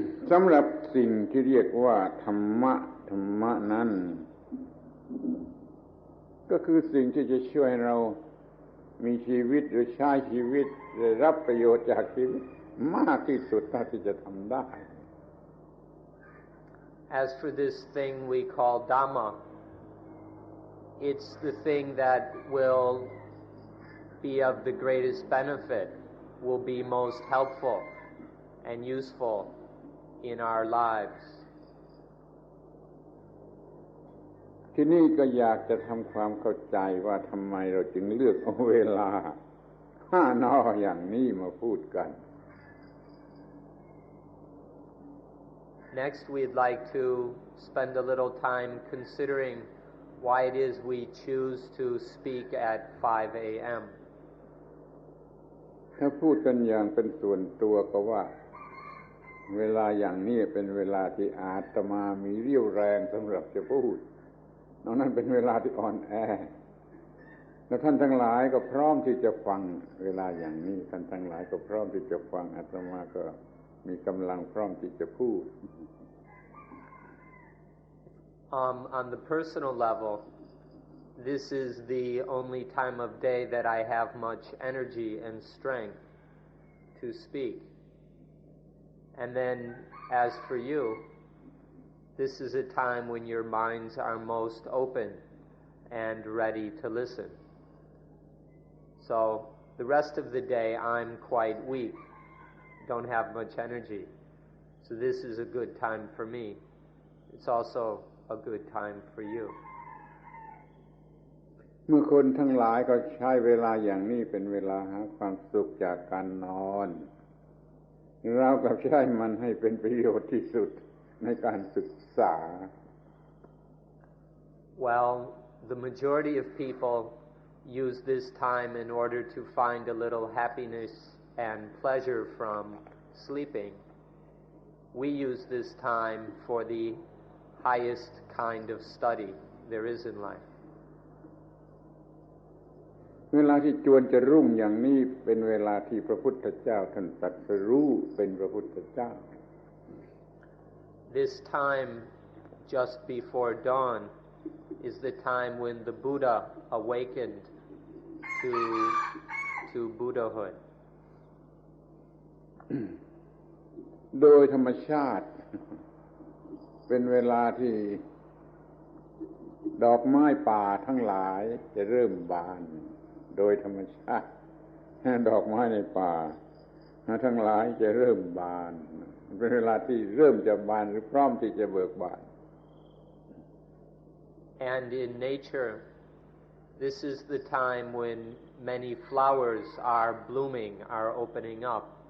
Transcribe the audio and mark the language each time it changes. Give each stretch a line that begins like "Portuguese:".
Thai: สำหรับสิ่งที่เรียกว่าธรรมะนั้นก็คือสิ่งที่จะช่วยเรามีชีวิตหรือใช้ชีวิตได้รับประโยชน์จากชีวิตมากที่สุดเท่าที่จะทำได้
English: As for this thing we call Dhamma, it's the thing that will be of the greatest benefit, will be most helpful and useful in our lives.
Thai: ที่นี่ก็อยากจะทำความเข้าใจว่าทำไมเราจึงเลือกเอาเวลา5 นอย่างนี้มาพูดกัน
English: Next, we'd like to spend a little time considering why it is we choose to speak at 5 a.m.
Thai: ถ้าพูดกันอย่างเป็นส่วนตัวก็ว่าเวลาอย่างนี้เป็นเวลาที่อาตมามีเรี่ยวแรงสำหรับจะพูดนอกนั้นเป็นเวลาที่อ่อนแอแล้วท่านทั้งหลายก็พร้อมที่จะฟังเวลาอย่างนี้ท่านทั้งหลายก็พร้อมที่จะฟังอาตมาก็มีกำลังพร้อมที่จะพูด
English: On the personal level, this is the only time of day that I have much energy and strength to speak. And then, as for you, this is a time when your minds are most open and ready to listen. So, the rest of the day I'm quite weak, don't have much energy. So this is a good time for me. It's also a good time for you.
Thai: เมื่อคนทั้งหลายก็ใช้เวลาอย่างนี้เป็นเวลาหาความสุขจากการนอน เรากลับใช้มันให้เป็นประโยชน์ที่สุดในการศึกษา
English: Well, the majority of people use this time in order to find a little happiness and pleasure from sleeping. We use this time for the highest kind of study there is in life.
Thai: เวลาที่จวนจะรุ่งอย่างนี้เป็นเวลาที่พระพุทธเจ้าท่านตรัสรู้เป็นพระพุทธเจ้า
English: This time just before dawn is the time when the Buddha awakened to Buddhahood.
Thai: โดยธรรมชาติเป็นเวลาที่ดอกไม้ป่าทั้งหลายจะเริ่มบานโดยธรรมชาติดอกไม้ในป่าทั้งหลายจะเริ่มบานเป็นเวลาที่เริ่มจะบานหรือพร้อมที่จะเบิกบาน
English: And in nature, this is the time when many flowers are blooming, are opening up.